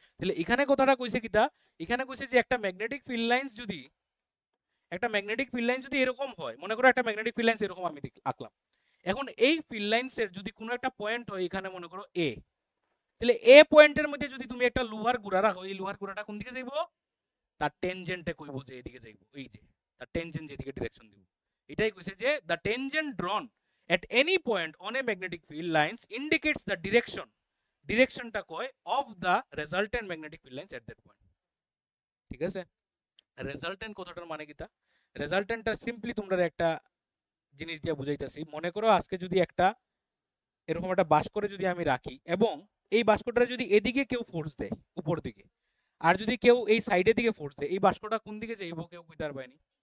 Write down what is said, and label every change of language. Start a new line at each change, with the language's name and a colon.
Bangla: তাহলে এখানে কথাটা কইছে কিটা, এখানে কইছে যে একটা ম্যাগনেটিক ফিল্ড লাইন্স যদি, একটা ম্যাগনেটিক ফিল্ড লাইন যদি এরকম হয়, মনে করো একটা ম্যাগনেটিক ফিল্ড লাইন্স এরকম আমি আঁকলাম, এখন এই ফিল্ড লাইন্সের যদি কোনো একটা পয়েন্ট হয়, এখানে মনে করো এ, তাহলে এ পয়েন্টের মধ্যে যদি তুমি একটা লোহার গুড়া রাখো, এই লোহার গুড়াটা কোন দিকে যাইব? তার টেনজেন্টে কইব যে এদিকে যাইব, এই যে তার টেনজেন্ট যেদিকে ডিরেকশন দিব। এটাই কইছে যে
English: the tangent drawn at any point on a magnetic field lines indicates the direction,
Bangla: ডিরেকশনটা কয়
English: of the resultant magnetic field lines at that point।
Bangla: ঠিক আছে, রেজাল্টেন্ট কথাটার মানে কিটা? রেজাল্টেন্টটা সিম্পলি তোমরা একটা জিনিস দিয়ে বুঝাইতেছি। মনে করো আজকে যদি একটা এরকম একটা বাস্করে যদি আমি রাখি, এবং এই বাস্কটা যদি এদিকে কেউ ফোর্স দেয় উপর দিকে, আর যদি কেউ এই সাইডের দিকে ফোর্স দেয়, এই বাস্কটা কোন দিকে যাইব? কেউ কইতে পারবেনি।